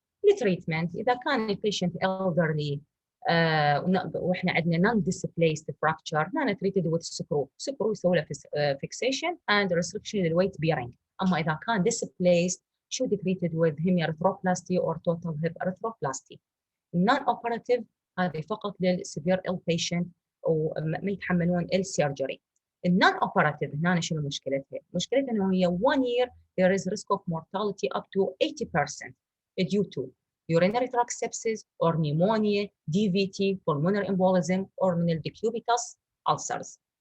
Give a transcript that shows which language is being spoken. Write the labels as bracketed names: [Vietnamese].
[Arabic] التريتمنت إذا كان البيشنت [English] elderly واحنا عندنا non-displaced fracture هنا treated with screw [Arabic] يسوي له [English] fixation and restriction للweight bearing. أما إذا كان displaced should be treated with hemiarthroplasty or total hip arthroplasty. non-operative [Arabic] هذه فقط [English] للسيفير ill patient [Arabic] وما يتحملون السيرجري. النون اوبراتيف هنا شنو مشكلتها؟ مشكلتها انه هي [English] 1 year there is risk of mortality up to 80% due to urinary tract sepsis or pneumonia, DVT, pulmonary embolism or من decubitus ulcers.